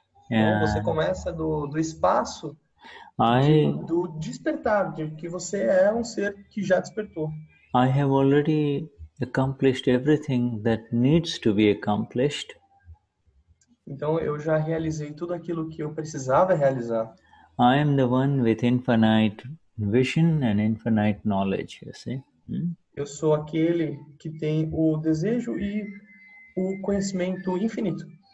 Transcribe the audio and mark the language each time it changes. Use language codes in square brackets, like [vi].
[pt] Então, você começa do espaço do despertar, de que você é um ser que já despertou. [en] I have already accomplished everything that needs to be accomplished. [pt] Então, eu já realizei tudo aquilo que eu precisava realizar. [en] I am the one with infinite vision and infinite knowledge, you see. [pt] Eu sou aquele que tem o desejo e o conhecimento infinito.